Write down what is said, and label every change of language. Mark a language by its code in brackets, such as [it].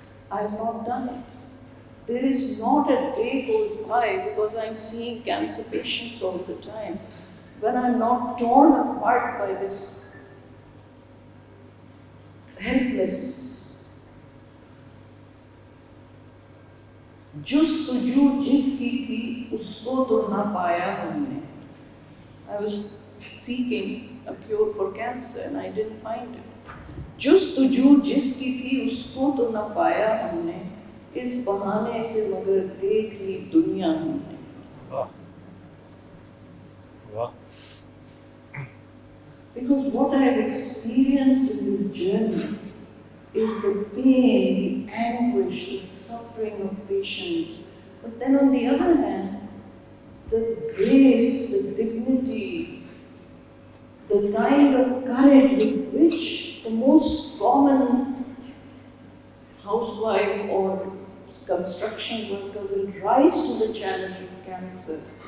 [en] I've not done it. There is not a day goes by, because I'm seeing cancer patients all the time, when I'm not torn apart by this helplessness. [hi] जुस्तुजू जिसकी थी उसको तो ना पाया हमने. [en] I was seeking a cure for cancer and I didn't find it. [hi] जुस्तुजू जिसकी थी उसको तो ना पाया हमने, इस बहाने से मगर देख ली दुनिया हमने. वाह. [en] Because what I have experienced in this journey is the pain, the anguish, the suffering of patients. But then on the other hand, the grace, the dignity, the kind of courage with which the most common housewife or construction worker will rise to the challenge of cancer.